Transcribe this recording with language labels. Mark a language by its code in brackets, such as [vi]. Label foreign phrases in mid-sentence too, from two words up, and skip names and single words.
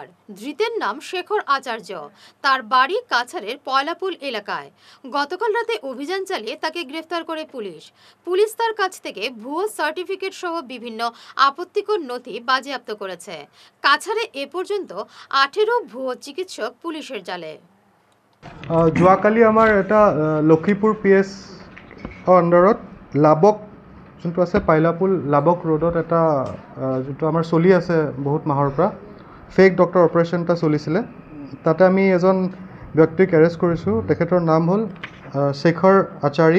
[bn] ধৃতের নাম শেখর আচার্য। তার বাড়ি কাছাড়ের পয়লাপুল এলাকায়। গতকাল রাতে অভিযান চালিয়ে তাকে গ্রেফতার করে পুলিশ তার কাছ থেকে ভুয়ো সার্টিফিকেট সহ বিভিন্ন আপত্তিকর নথি বাজেয়াপ্ত করেছে। কাছাড়ে এ পর্যন্ত 18 ভুয়ো চিকিৎসক পুলিশের জালে। [as] যোৱাকালি আমাৰ এটা লক্ষীপুৰ PS আণ্ডাৰত লাবক যোনটো আছে পাইলাপুল লাবক ৰোডত এটা যোনটো আমাৰ চলি আছে বহুত মাহৰ পৰা [en] fake doctor operation [as] এটা চলিছিলে। তাতে আমি এজন ব্যক্তিক এৰেষ্ট কৰিছোঁ। তেখেতৰ নাম হ'ল শেখৰ আচাৰী।